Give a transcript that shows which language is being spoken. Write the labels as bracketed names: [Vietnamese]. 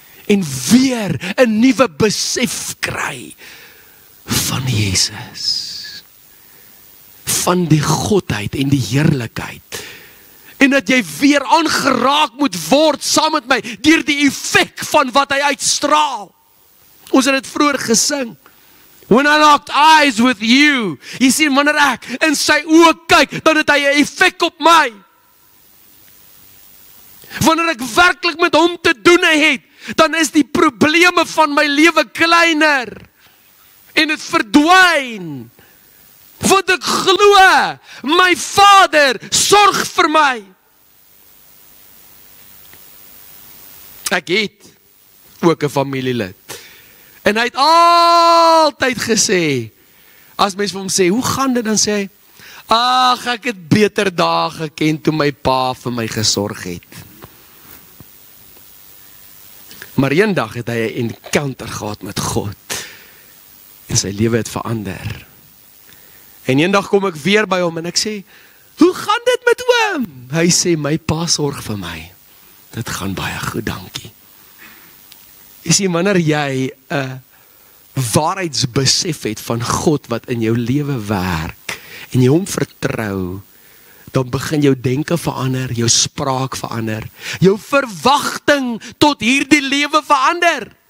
[Afrikaans] En weer 'n nuwe besef kry van Jesus. Van die godheid en die heerlikheid. En dat jy weer aangeraak moet word saam met my deur die effek van wat hy uitstraal. Ons het dit vroeër gesing. [English] When I locked eyes with you. [Afrikaans] Jy sien, wanneer ek in sy oë kyk, dan het hy 'n effek op my. Wanneer ek werklik met hom te doen het, dan is die probleme van my lewe kleiner. En dit verdwyn. Want ek glo, my Vader sorg vir my. Ek het ook 'n familielid. En hy het altyd gesê, as mens vir hom sê, hoe gaan dit, dan sê hy, ag, ek het beter dae geken toe my pa vir my gesorg het. Maar eendag het hy 'n encounter gehad met God. En sy lewe het verander. En eendag kom ek weer by hom en ek sê, hoe gaan dit met oom? Hy sê, my pa sorg vir my. Dit gaan baie goed, dankie. Jy sien, wanneer jy 'n waarheidsbesef het van God wat in jou lewe werk, en jy hom vertrou, dan begin jou denke verander, jou spraak verander, jou verwagting tot hierdie lewe verander.